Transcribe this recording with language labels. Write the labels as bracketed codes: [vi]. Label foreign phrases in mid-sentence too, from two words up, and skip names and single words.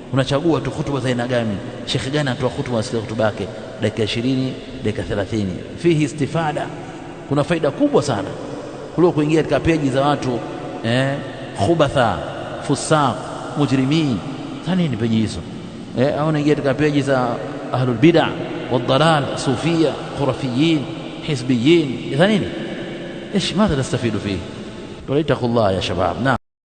[sw] unachagua tu hutuba za aina gani, shekhe gani anatoa hutuba, asikia hutuba yake dakika 20 dakika 30. [ar] فيه استفادة, [sw] kuna faida kubwa sana kuliko kuingia katika peji za watu [ar] خبثاء، فساق، مجرمين. [sw] Nini peji hizo? Au unaingia katika peji za [ar] أهل البدعة والضلال صوفية خرافيين حزبيين. إذا نين إيش ماذا نستفيد فيه؟ وليتقوا الله يا شباب. نعم.